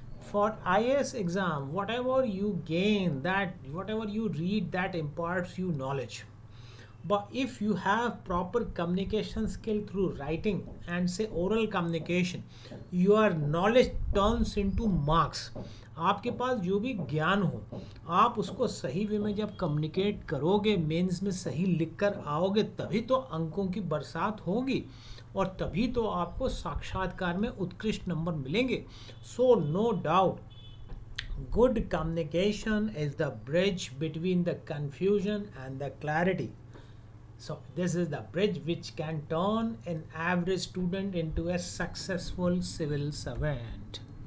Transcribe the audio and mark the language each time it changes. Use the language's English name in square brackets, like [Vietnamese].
[English] For IAS exam, whatever you gain, that whatever you read, that imparts you knowledge. But if you have proper communication skill through writing and say oral communication, your knowledge turns into marks. [Hindi] आपके पास जो भी ज्ञान हो आप उसको सही वे में जब कम्युनिकेट करोगे, मेंस में सही लिखकर आओगे, तभी तो अंकों की बरसात होगी और तभी तो आपको साक्षात्कार में उत्कृष्ट नंबर मिलेंगे. [English] So no doubt, good communication is the bridge between the confusion and the clarity. So this is the bridge which can turn an average student into a successful civil servant.